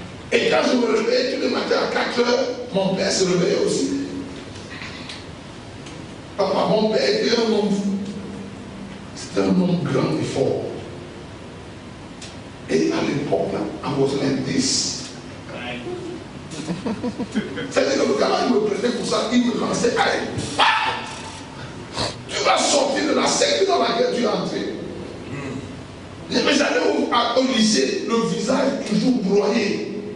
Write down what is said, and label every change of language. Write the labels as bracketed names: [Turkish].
[French] Et quand je me réveillais tous les matins à 4 heures, mon père se réveillait aussi. Papa, mon père était un homme fou. C'était un homme grand et fort. Et à l'époque, là, [English] I was like this. [French] C'est-à-dire que le gars, il me prenait pour ça, il me lançait. Allez, tu vas sortir de la secte dans laquelle tu es entré. Mais j'allais au lycée, le visage toujours broyé.